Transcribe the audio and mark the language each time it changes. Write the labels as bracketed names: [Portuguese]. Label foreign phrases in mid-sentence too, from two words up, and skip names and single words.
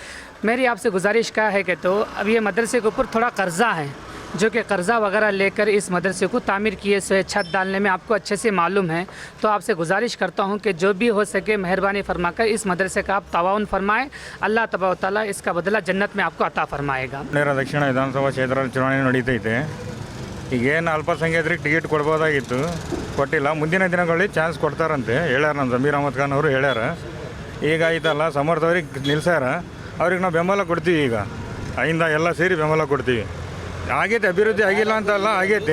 [Urdu] میری آپ سے گزارش کیا ہے کہ تو اب یہ مدرسے کے اوپر تھوڑا قرضہ ہے، جو کہ قرضہ وغیرہ لے کر اس مدرسے کو تعمیر کیے سے چھت ڈالنے میں آپ کو اچھے سے معلوم ہے. تو آپ سے گزارش کرتا ہوں کہ جو بھی ہو سکے مہربانی فرما کر اس مدرسے کا آپ تعاون فرمائیں. [Arabic] الله تبارك و تعالى [Urdu] اس کا بدلہ جنت میں آپ کو عطا فرمائے گا. [Kannada] ದಕ್ಷಿಣ ವಿಧಾನಸಭಾ ಕ್ಷೇತ್ರದ ಚುನಾವಣೆ ನಡೀತೈತೆ. ಈಗೇನು ಅಲ್ಪಸಂಖ್ಯಾತರಿಗೆ ಟಿಕೆಟ್ ಕೊಡ್ಬೋದಾಗಿತ್ತು, ಕೊಟ್ಟಿಲ್ಲ. ಮುಂದಿನ ದಿನಗಳಲ್ಲಿ ಚಾನ್ಸ್ ಕೊಡ್ತಾರಂತೆ ಹೇಳ್ಯಾರ. ನಮ್ಮ ಜಮೀರ್ ಅಹಮದ್ ಖಾನ್ ಅವರು ಹೇಳ್ಯಾರ. ಈಗ ಆಯ್ತಲ್ಲ ಸಮರ್ಥವ್ರಿಗೆ ನಿಲ್ಸ್ಯಾರ, ಅವ್ರಿಗೆ ನಾವು ಬೆಂಬಲ ಕೊಡ್ತೀವಿ. ಈಗ ಅಯಿಂದ ಎಲ್ಲ ಸೇರಿ ಬೆಂಬಲ ಕೊಡ್ತೀವಿ. ಆಗೈತೆ, ಅಭಿವೃದ್ಧಿ ಆಗಿಲ್ಲ ಅಂತಲ್ಲ, ಆಗೈತೆ.